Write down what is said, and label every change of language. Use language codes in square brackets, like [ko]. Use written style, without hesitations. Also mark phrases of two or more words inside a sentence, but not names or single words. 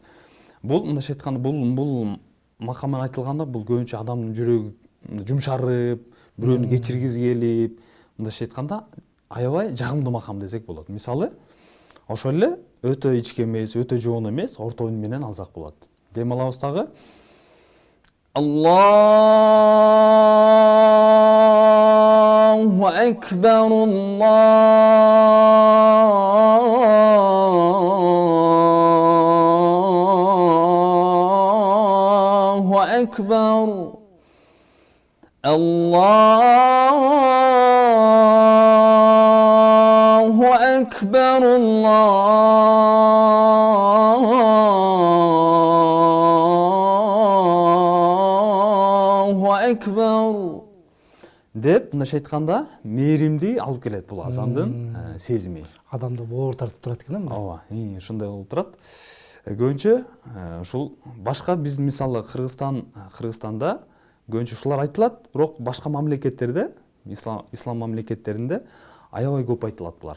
[ky] Бул мындайча айтканда бул макам айтылганда бул көбүнчө адамдын жүрөгү жумшарып, бирөөнү кечиргизи келип, мындайча айтканда аябай жагымдуу макам десек болот. Мисалы, ошол эле өтө ички эмес, өтө жоон эмес, орто үн менен алсак болот. Дем алабыз дагы. [ar] الله أكبر، الله أكبر, الله أكبر، الله أكبر [ky] деп мындайча айтканда мээримди алып келет бул азандын сезими. Адамды боор тартып турат экен да. Ооба, ушундай болуп турат. Көбүнчө ушул башка биз мисалы Кыргызстанда көбүнчө ушулар айтылат, бирок башка мамлекеттерде, ислам мамлекеттеринде аябай көп айтылат булар.